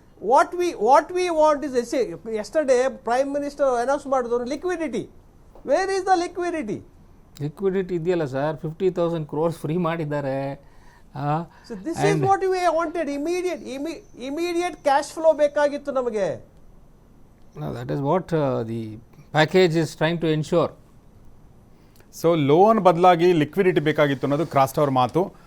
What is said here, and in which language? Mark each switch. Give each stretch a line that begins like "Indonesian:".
English: What we want is, yesterday Prime Minister announced
Kannada: ಮಾಡಿದ್ರು
English: liquidity. Where is the liquidity?
Kannada: Liquidity ಇದೆಯಲ್ಲ sir, 50,000 crores free ಮಾಡಿದ್ದಾರೆ.
English: So this is what we wanted. Immediate cash flow
Kannada: ಬೇಕಾಗಿತ್ತು ನಮಗೆ.
English: That is what the package is trying to ensure.
Kannada: So loan ಬದಲಾಗಿ liquidity ಬೇಕಾಗಿತ್ತು ಅನ್ನೋದು cast ಅವ್ರ ಮಾತು.